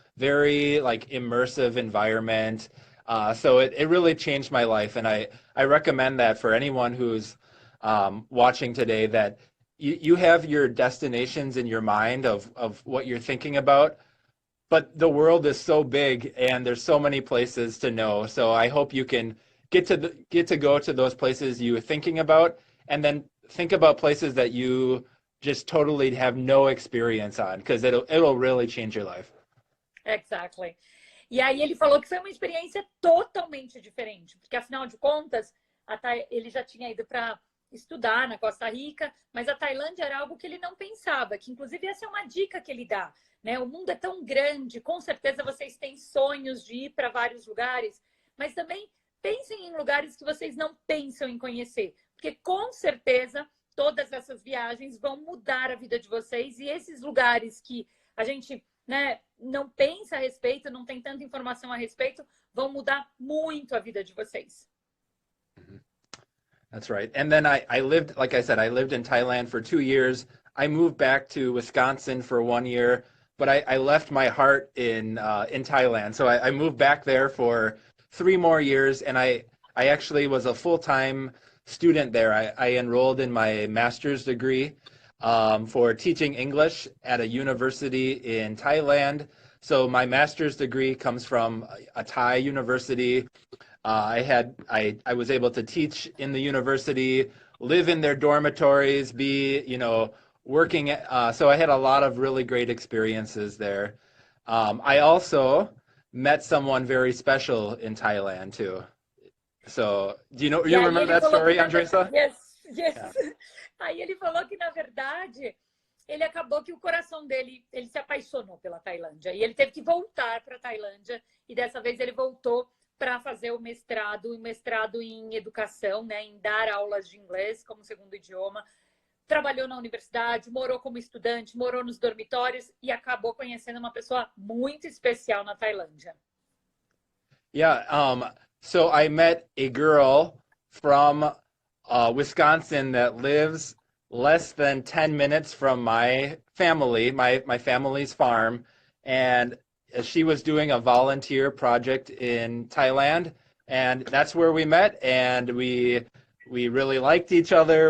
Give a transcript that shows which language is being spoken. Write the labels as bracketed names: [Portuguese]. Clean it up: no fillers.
[English] Very like immersive environment. So it really changed my life, and I recommend that for anyone who's watching today, that you have your destinations in your mind of what you're thinking about, but the world is so big and there's so many places to know. So I hope you can get to go to those places you were thinking about, and then think about places that you just totally have no experience on, because it'll really change your life. Exactly. [Portuguese] E aí ele falou que foi uma experiência totalmente diferente, porque afinal de contas, ele já tinha ido para estudar na Costa Rica, mas a Tailândia era algo que ele não pensava, que inclusive essa é uma dica que ele dá, né? O mundo é tão grande, com certeza vocês têm sonhos de ir para vários lugares, mas também pensem em lugares que vocês não pensam em conhecer, porque com certeza todas essas viagens vão mudar a vida de vocês, e esses lugares que a gente, né, não pensa a respeito, não tem tanta informação a respeito, vão mudar muito a vida de vocês. [English] That's right. And then I lived, like I said, I lived in Thailand for 2 years. I moved back to Wisconsin for 1 year. but I left my heart in Thailand. So I moved back there for 3 more years, and I actually was a full-time student there. I enrolled in my master's degree for teaching English at a university in Thailand. So my master's degree comes from a Thai university. I was able to teach in the university, live in their dormitories, be, working. So I had a lot of really great experiences there. I also met someone very special in Thailand too. So, you [Portuguese] E aí [English] remember [Portuguese] ele [English] that [Portuguese] falou que [English] story, Andresa? yes, yes. Yeah. [Portuguese] Aí ele falou que na verdade ele acabou que o coração dele, ele se apaixonou pela Tailândia e ele teve que voltar para a Tailândia e dessa vez ele voltou para fazer o mestrado em educação, né, em dar aulas de inglês como segundo idioma. Trabalhou na universidade, morou como estudante, morou nos dormitórios e acabou conhecendo uma pessoa muito especial na Tailândia. [English] Yeah, so I met a girl from Wisconsin that lives less than 10 minutes from my family, my family's farm, and she was doing a volunteer project in Thailand, and that's where we met, and we really liked each other.